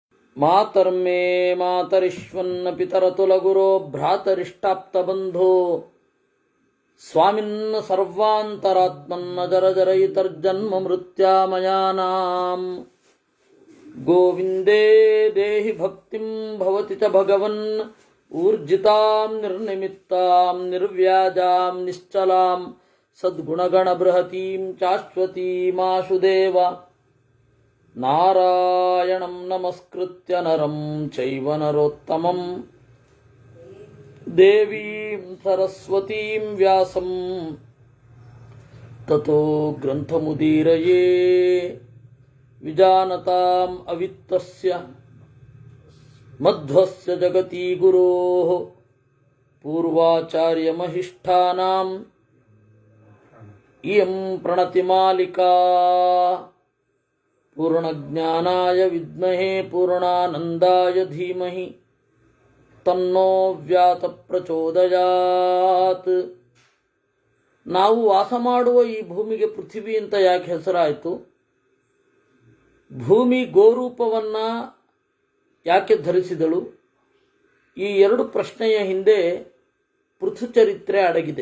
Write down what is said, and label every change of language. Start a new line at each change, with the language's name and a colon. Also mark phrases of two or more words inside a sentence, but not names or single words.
Sanskrit: मातर्मे मातरिश्वन्न पितरतुलगुरो भ्रातरिष्टाप्तबन्धो स्वामिन्न सर्वान्तरात्मन्न जरजरयितर्जन्म मृत्यामयानां गोविन्दे देहि भक्तिं भवति च भगवन् ऊर्जितां निर्निमित्तां निर्व्याजां निश्चलां सद्गुणगणबृहतीं चाश्वतीमाशुदेव नारायणं नमस्कृत्य नरं चैव नरोत्तमं देवीं सरस्वतीं व्यासं ततो ग्रन्थमुदीरये विजानतां अवित्तस्य मध्वस्य जगति गुरोः पूर्वाचार्यमहिष्ठानां इयं प्रणतिमालिका पूर्णज्ञानाय विद्महे पूर्णानन्दाय धीमहि तन्नो व्यात प्रचोदयात्.
Kannada: ನಾವು ವಾಸ ಮಾಡುವ ಈ ಭೂಮಿಗೆ ಪೃಥ್ವಿ ಅಂತ ಯಾಕೆ ಹೆಸರಾಯಿತು? ಭೂಮಿ ಗೋರೂಪವನ್ನ ಯಾಕೆ ಧರಿಸಿದಳು? ಈ ಎರಡು ಪ್ರಶ್ನೆಯ ಹಿಂದೆ ಪೃಥುಚರಿತ್ರೆ ಅಡಗಿದೆ.